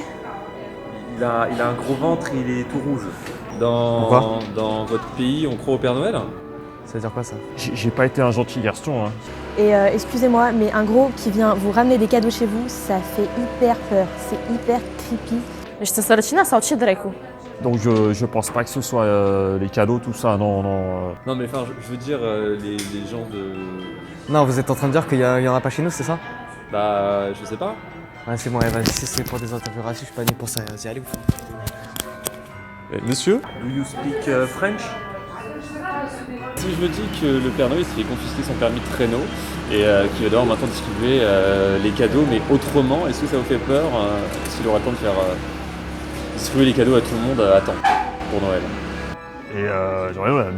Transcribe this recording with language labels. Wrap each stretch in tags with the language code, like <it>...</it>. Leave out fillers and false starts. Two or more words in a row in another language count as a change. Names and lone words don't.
<fr>Il a un gros ventre, il est tout rouge. Dans votre pays, on croit au Père Noël? Ça veut dire quoi ça? J'ai pas été un gentil garçon. Hein. Et excusez-moi, mais un gros qui vient vous ramener des cadeaux chez vous, ça fait hyper peur. C'est hyper creepy.</fr> <ro>J'étais sărăcina sau ce dracu?</ro> <fr>Donc je pense pas que ce soit les cadeaux, tout ça, non. Non mais enfin, je veux dire les gens de... Non, vous êtes en train de dire qu'il y en a pas chez nous, c'est ça? Bah, je sais pas. Ouais, c'est bon, vas-y, si c'est pour des interviews racistes, je suis pas venu pour ça. Vas-y, allez, Monsieur?</fr> <en>Do you speak French?</en> <fr>Si je me dis que le Père Noël s'est fait confisquer son permis de traîneau et qu'il va devoir maintenant distribuer les cadeaux, mais autrement, est-ce que ça vous fait peur s'il aura le temps de faire distribuer les cadeaux à tout le monde à temps pour Noël? Et j'aurais la</fr>